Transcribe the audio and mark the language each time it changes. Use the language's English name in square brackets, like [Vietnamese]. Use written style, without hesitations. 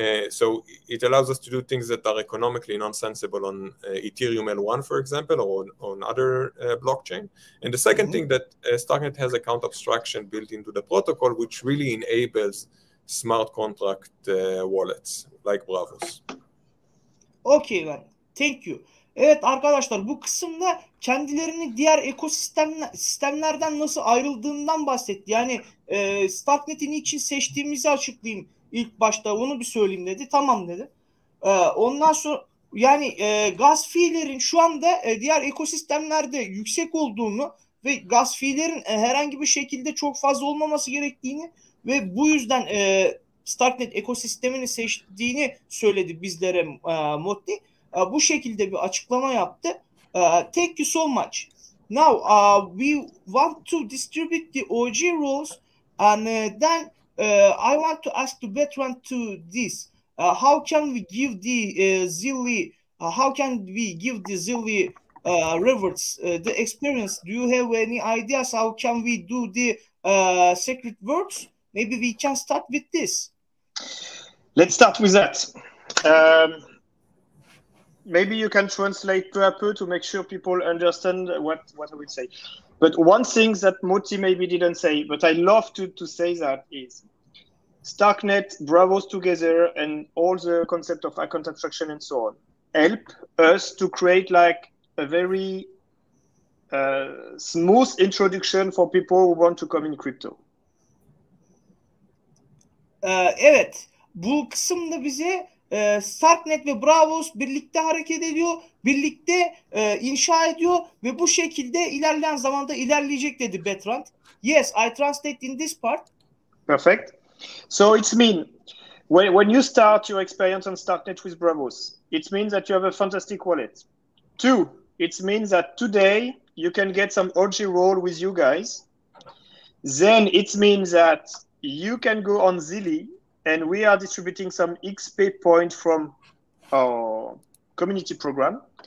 [English] So it allows us to do things that are economically nonsensible on Ethereum L1, for example, or on other blockchain. And the second thing that Starknet has account abstraction built into the protocol, which really enables smart contract wallets like Braavos. Okay, man. Thank you. [Turkish] Evet arkadaşlar, bu kısımda kendilerini diğer ekosistemlerden nasıl ayrıldığından bahsetti. Yani Starknet'i niçin seçtiğimizi açıklayayım. İlk başta onu bir söyleyeyim dedi. Tamam dedi. Ondan sonra yani gas fee'lerin şu anda diğer ekosistemlerde yüksek olduğunu ve gas fee'lerin herhangi bir şekilde çok fazla olmaması gerektiğini ve bu yüzden Starknet ekosistemini seçtiğini söyledi bizlere Motti. Bu şekilde bir açıklama yaptı. [English] Thank you so much. Now we want to distribute the OG roles and then I want to ask the veteran to this. How can we give the Zilli? How can we give the Zilli rewards the experience? Do you have any ideas? How can we do the secret words? Maybe we can start with this. Let's start with that. Maybe you can translate [French] peu à peu [English] to make sure people understand what I would say. But one thing that Moti maybe didn't say, but I love to say that is Starknet, Braavos together, and all the concept of account abstraction and so on help us to create like a very smooth introduction for people who want to come in crypto. [Turkish] Evet, bu kısımda bize Starknet ve Braavos birlikte hareket ediyor, birlikte inşa ediyor ve bu şekilde ilerleyen zamanda ilerleyecek dedi Bertrand. [English] Yes, I translate in this part. Perfect. So it's mean when you start your experience on Starknet with Braavos, it means that you have a fantastic wallet. 2, it means that today you can get some OG roll with you guys. Then it means that you can go on Zilli, and we are distributing some XP point from our community program.